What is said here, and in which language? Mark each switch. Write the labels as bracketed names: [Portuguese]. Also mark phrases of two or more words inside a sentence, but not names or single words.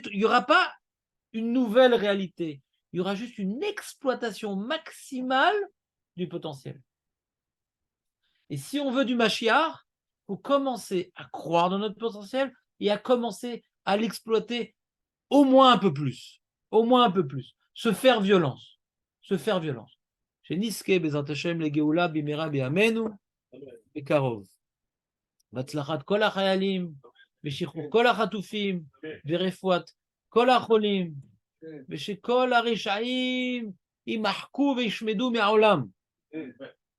[French] Il n'y aura pas une nouvelle réalité. Il y aura juste une exploitation maximale du potentiel. Et si on veut du Mashiach, il faut commencer à croire dans notre potentiel et à commencer à l'exploiter au moins un peu plus. Au moins un peu plus. Se faire violence. Se faire violence. [Hebrew] ונזכה בעזרת השם לגאולה במהרה בימינו בקרוב. והצלחת כל החיילים ושחרור כל החטופים ורפואת כל החולים, ושכל הרשעים יימחקו וישמדו מהעולם.